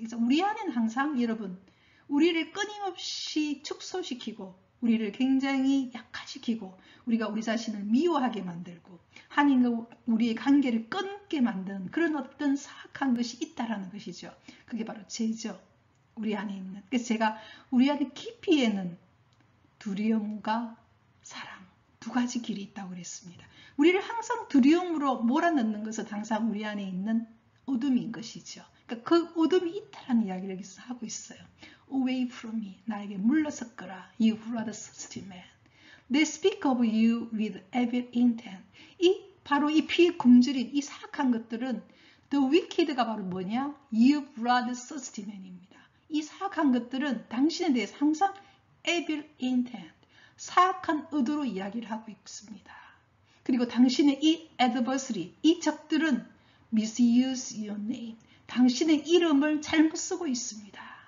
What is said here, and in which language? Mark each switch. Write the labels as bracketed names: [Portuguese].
[Korean] 그래서 우리 안에는 항상 여러분 우리를 끊임없이 축소시키고 우리를 굉장히 약화시키고 우리가 우리 자신을 미워하게 만들고 하나님과 우리의 관계를 끊게 만드는 그런 어떤 사악한 것이 있다라는 것이죠. 그게 바로 죄죠. 우리 안에 있는. 그래서 제가 우리 안에 깊이에는 두려움과 사랑 두 가지 길이 있다고 그랬습니다. 우리를 항상 두려움으로 몰아넣는 것은 항상 우리 안에 있는 어둠인 것이죠. 그러니까 그 어둠이 있다라는 이야기를 여기서 하고 있어요. [English] Away from me, [Korean] 나에게 물러섰거라. [English] You bloodthirsty man. They speak of you with evil intent. [Korean] 바로 이 피에 굶주린 이 사악한 것들은 [English] The wicked [Korean] 가 바로 뭐냐? [English] You bloodthirsty man입니다. [Korean] 이 사악한 것들은 당신에 대해서 항상 [English] evil intent, [Korean] 사악한 의도로 이야기를 하고 있습니다. 그리고 당신의 이 adversary, 이 적들은 [English] misuse your name, [Korean] 당신의 이름을 잘못 쓰고 있습니다.